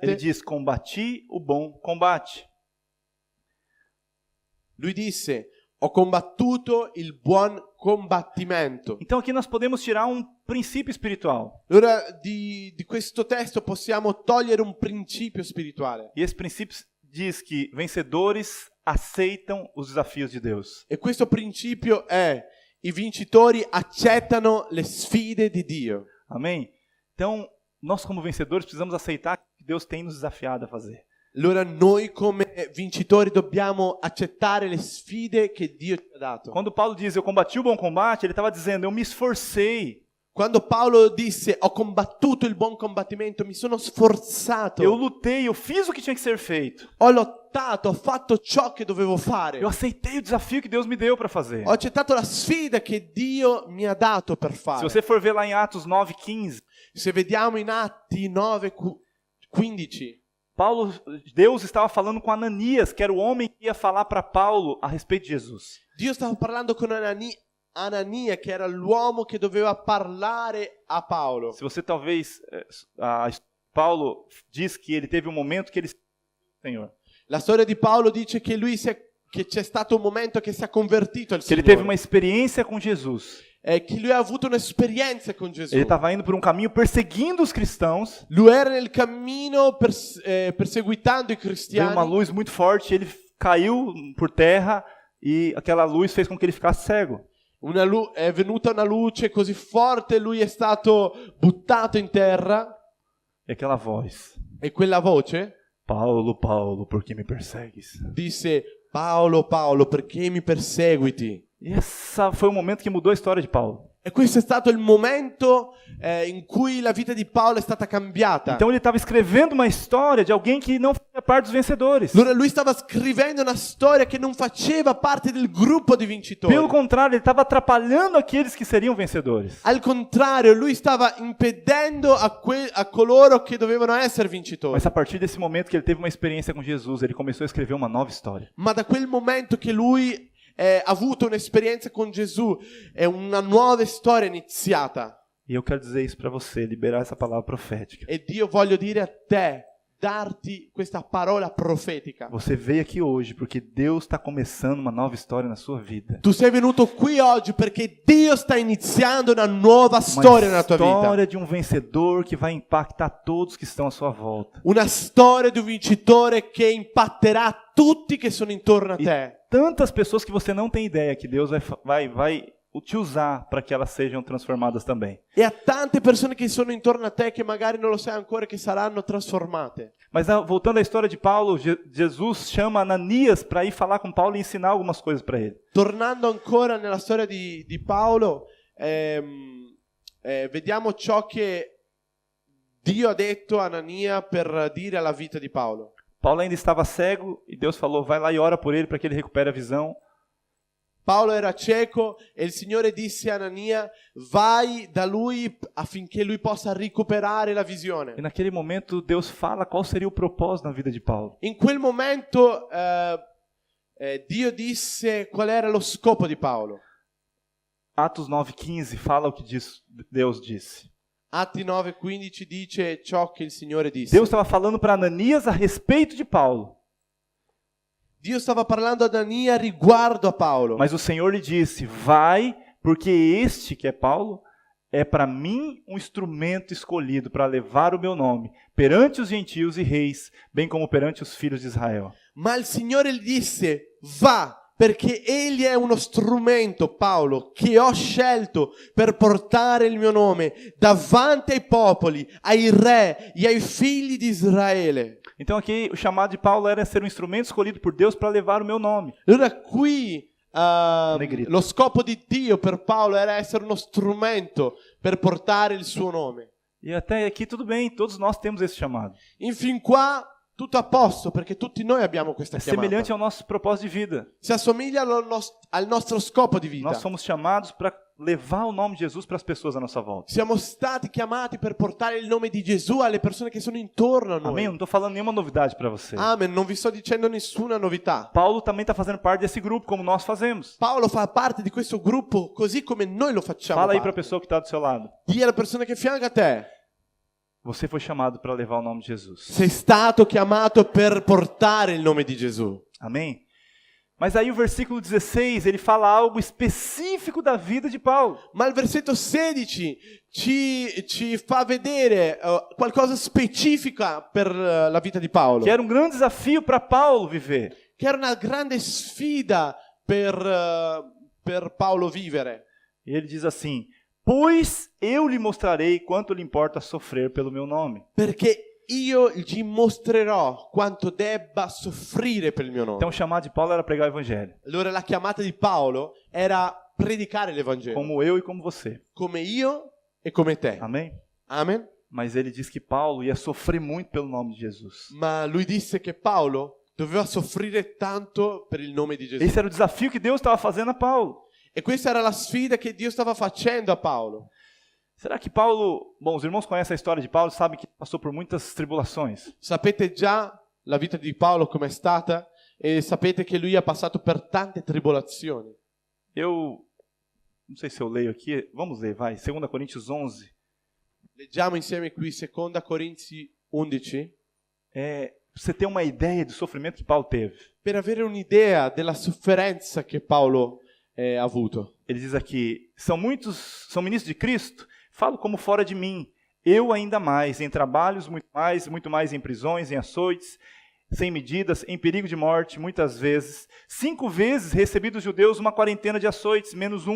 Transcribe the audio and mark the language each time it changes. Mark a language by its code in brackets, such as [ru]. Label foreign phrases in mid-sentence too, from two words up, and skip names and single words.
[pt] ele diz: combati o bom combate. [it] lui disse: ho combattuto il buon combattimento. [pt] Então aqui nós podemos tirar um princípio espiritual. [it] Allora di questo testo possiamo togliere un principio spirituale. [pt] E esse princípio diz que vencedores aceitam os desafios de Deus. [it] E questo principio è: i vincitori accettano le sfide di Dio. [pt] Amém? Então, nós como vencedores precisamos aceitar que Deus tem nos desafiado a fazer. [it] Allora noi come vincitori dobbiamo accettare le sfide che Dio ci ha dato. [pt] Quando Paulo diz eu combati o bom combate, ele estava dizendo eu me esforcei. [it] Quando Paolo disse ho combattuto il buon combattimento, mi sono sforzato. [pt] Eu lutei, eu fiz o que tinha que ser feito. [it] Ho lottato, ho fatto ciò che dovevo fare. [pt] Eu aceitei o desafio que Deus me deu para fazer. [it] Ho accettato la sfida che Dio mi ha dato per fare. [pt] Se você for ver lá em Atos 9:15, [it] Se vediamo in Atti 9:15, [pt] Deus estava falando com Ananias, que era o homem que ia falar para Paulo a respeito de Jesus. [it] Dio stava parlando con Anania, che era l'uomo che doveva parlare a Paolo. [pt] Se você talvez Paulo diz que ele teve um momento que ele Senhor. [it] La storia di Paolo dice che lui si è che c'è stato un momento che si è convertito al [pt] que ele teve [it] Signore, [pt] uma experiência com Jesus. [it] che lui ha avuto un'esperienza con Gesù. [pt] Ele estava indo por um caminho perseguindo os cristãos. [it] Lui era nel cammino perseguitando i [pt] Veio uma [it] cristiani. [pt] luz muito forte, ele caiu por terra e aquela luz fez com que ele ficasse cego. [it] È venuta una luce così forte, lui è stato buttato in terra [pt] E aquela voz: [it] e quella voce [pt] Paulo, Paulo, por que me persegues? [it] disse: Paolo, Paolo, perché mi perseguiti? [pt] E esse foi o momento que mudou a história de Paulo. [it] E questo è stato il momento in cui la vita di Paolo è stata cambiata. [pt] Então ele estava escrevendo uma história de alguém que não fazia parte dos vencedores. [it] Allora lui stava scrivendo una storia che non faceva parte del gruppo di vincitori. [pt] Pelo contrário, ele estava atrapalhando aqueles que seriam vencedores. [it] Al contrario, lui stava impedendo a coloro che dovevano essere vincitori. [pt] Mas a partir desse momento que ele teve uma experiência com Jesus, ele começou a escrever uma nova história. [it] Ma da quel momento che lui ha avuto un'esperienza con Gesù, è una nuova storia iniziata. [pt] E eu quero dizer isso para você, liberar essa palavra profética. [it] E Dio voglio dire a te, darti questa parola profetica. [pt] Você veio aqui hoje porque Deus está começando uma nova história na sua vida. [it] Tu sei venuto qui oggi perché Dio sta iniziando una nuova storia nella tua [pt] Uma [it] vita. [pt] história de um vencedor que vai impactar todos que estão à sua volta. [it] Una storia di un vincitore che impatterà tutti che sono intorno a [pt] E [it] te. [pt] tantas pessoas que você não tem ideia que Deus vai te usar para que elas sejam transformadas também. [it] E a tante persone che sono intorno a te che magari non lo sai ancora che saranno trasformate. [pt] Mas voltando à história de Paulo, Jesus chama Ananias para ir falar com Paulo e ensinar algumas coisas para ele. [it] Tornando ancora nella storia di Paolo, vediamo ciò che Dio ha detto a Anania per dire alla vita di Paolo. [pt] Paulo ainda estava cego e Deus falou: vai lá e ora por ele para que ele recupere a visão. [it] Paolo era cieco e il Signore disse a Anania: vai da lui affinché lui possa recuperare la visione. [pt] E naquele momento Deus fala qual seria o propósito na vida de Paulo. [it] In quel momento Dio disse qual era lo scopo di Paolo. [pt] Atos 9:15 fala o que Deus disse. [it] Atti 9:15 dice ciò che il Signore disse. [pt] Deus estava falando para Ananias a respeito de Paulo. [it] Dio stava parlando ad Anania riguardo a Paolo. [pt] Mas o Senhor lhe disse: vai, porque este, que é Paulo, é para mim um instrumento escolhido para levar o meu nome perante os gentios e reis, bem como perante os filhos de Israel. [it] Ma il Signore gli disse: va, perché egli è uno strumento, Paolo, che ho scelto per portare il mio nome davanti ai popoli, ai re e ai figli di Israele. [pt] Então aqui o chamado de Paulo era ser um instrumento escolhido por Deus para levar o meu nome. [it] Allora qui [pt] Negrito. [it] lo scopo di Dio per Paolo era essere uno strumento per portare il suo nome. [pt] E até aqui tudo bem, todos nós temos esse chamado. [it] Fin qua tutto a posto, perché tutti noi abbiamo questa [pt] É [it] chiamata. [pt] semelhante ao nosso propósito de vida. [it] Si assomiglia al nostro scopo di vita. [pt] Nós somos chamados para levar o nome de Jesus para as pessoas à nossa volta. Siamo stati chiamati per portare il nome di Gesù alle persone che sono intorno a noi. Amém? Eu não estou falando nenhuma novidade para você. [it] Amen, non vi sto dicendo nessuna novità. [pt] Paulo também está fazendo parte desse grupo, como nós fazemos. [it] Paolo fa parte di questo gruppo così come noi lo facciamo. [pt] Fala aí para a parte. pessoa que está do seu lado. [it] Dì alla persona che fianca a te: [pt] Você foi chamado para levar o nome de Jesus. [it] sei stato chiamato per portare il nome di Gesù. [pt] Amém? Mas aí o versículo 16, ele fala algo específico da vida de Paulo. [it] Ma il versetto 16 ci fa vedere qualcosa specifica per la vita di Paolo. [pt] Que era um grande desafio para Paulo viver. [it] Che era una grande sfida per Paolo vivere. [pt] E ele diz assim: pois eu lhe mostrarei quanto lhe importa sofrer pelo meu nome. [it] Perché io gli mostrerò quanto debba soffrire per il mio nome. [pt] Então o chamado de Paulo era pregar o evangelho, [it] Allora la chiamata di Paolo era predicare l'Evangelo. [pt] como eu e como você. [it] Come io e come te. [pt] Amém? [it] Amen. [pt] Mas ele diz que Paulo ia sofrer muito pelo nome de Jesus. [it] Ma lui disse che Paolo doveva soffrire tanto per il nome di Gesù. [pt] Esse era o desafio que Deus estava fazendo a Paulo. [it] E questa era la sfida che Dio stava facendo a Paolo. [pt] Será que Paulo... Bom, os irmãos conhecem a história de Paulo, sabem que passou por muitas tribulações. [it] Sapete già la vita di Paolo com'è stata e sapete che lui ha passato per tante tribolazioni. [pt] Eu não sei se eu leio aqui, vamos ler, vai. 2 Coríntios 11. [it] Leggiamo insieme qui 2 Corinzi 11. [pt] você ter uma ideia do sofrimento que Paulo teve. [it] Per avere un'idea della sofferenza che Paolo ha avuto. [pt] Ele diz aqui, são ministros de Cristo, falo como fora de mim, eu ainda mais, em trabalhos muito mais em prisões, em açoites, sem medidas, em perigo de morte, muitas vezes. 5 vezes recebi dos judeus uma quarentena de açoites, menos 1.